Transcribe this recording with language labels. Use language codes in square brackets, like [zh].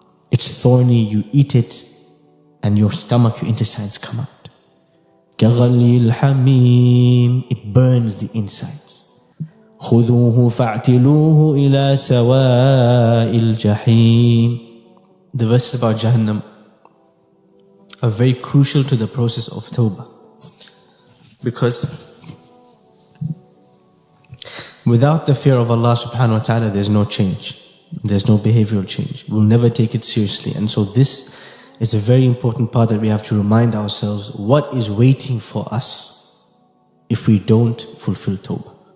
[en] It's thorny, you eat it and your stomach, your intestines come out. [ar] كغلي الحميم. [en] It burns the insides. [ar] خذوه فاعتلوه إلى سواء الجحيم. [en] The verses about Jahannam are very crucial to the process of Tawbah, because without the fear of Allah subhanahu wa ta'ala, there's no change. There's no behavioral change. We'll never take it seriously. And so this is a very important part that we have to remind ourselves what is waiting for us if we don't fulfill Tawbah.